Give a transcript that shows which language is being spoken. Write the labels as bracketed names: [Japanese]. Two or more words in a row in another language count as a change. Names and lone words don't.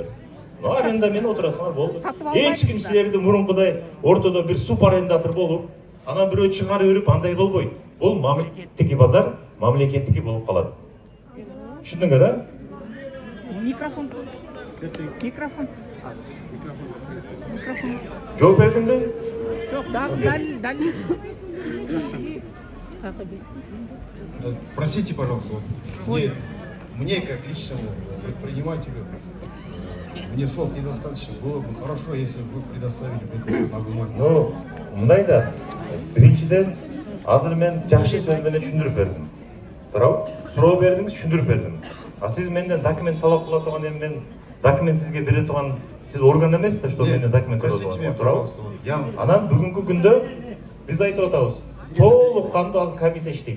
[Kyrgyz] Аренда менен отурасыңар болду. Эч ким силерди мурункудай ортодо бир субарендатор болуп, анан бирөө чыгарып жүрүп андай болбойт. Бул мамлекеттики базар, мамлекеттики болуп калат. Түшүндүңөр, а? Микрофон. Микрофон. Жооп бердимби? Жок, дали. [Russian] Простите, пожалуйста, мне как личному предпринимателю, мне слов недостаточно. Было бы хорошо, если бы вы предоставили бы на бумаге. Ну, [Kyrgyz] мындай да. Биринчиден, азыр мен жакшы сөз менен түшүндүрүп бердим. Туурабы? Суроо бердиңиз, түшүндүрүп бердим. А сиз менден документ талап кыла турган эми мен документ сизге бере турган сиз орган эмес да, что менден документ талап кыласыз. Туурабы? Анан бүгүнкү күндө биз айтып атабыз, толук кандуу азыр комиссия иштейт.